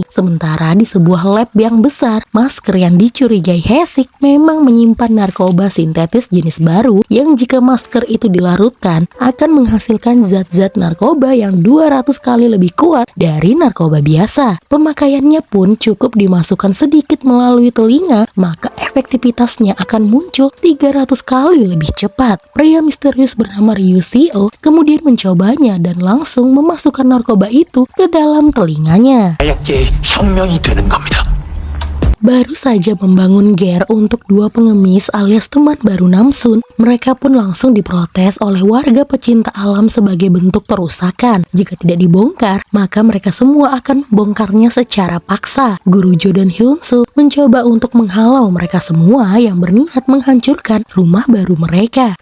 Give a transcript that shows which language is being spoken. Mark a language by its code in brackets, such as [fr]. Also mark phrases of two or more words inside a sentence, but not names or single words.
[id] Sementara di sebuah lab yang besar, masker yang dicurigai Haesik memang menyimpan narkoba sintetis jenis baru yang jika masker itu dilarutkan akan menghasilkan zat-zat narkoba yang 200 kali lebih kuat dari narkoba biasa. Pemakaiannya pun cukup dimasukkan sedikit melalui telinga, maka efektivitasnya akan muncul 300 kali lebih cepat. Pria misterius bernama Ryu Seo kemudian mencobanya dan langsung memasukkan narkoba itu ke dalam telinganya. [ko] 혁명이 되는 겁니다. [id] Baru saja membangun ger untuk dua pengemis alias teman baru Namsun, mereka pun langsung diprotes oleh warga pecinta alam sebagai bentuk perusakan. Jika tidak dibongkar, maka mereka semua akan membongkarnya secara paksa. Guru Jo dan Hyunsu mencoba untuk menghalau mereka semua yang berniat menghancurkan rumah baru mereka.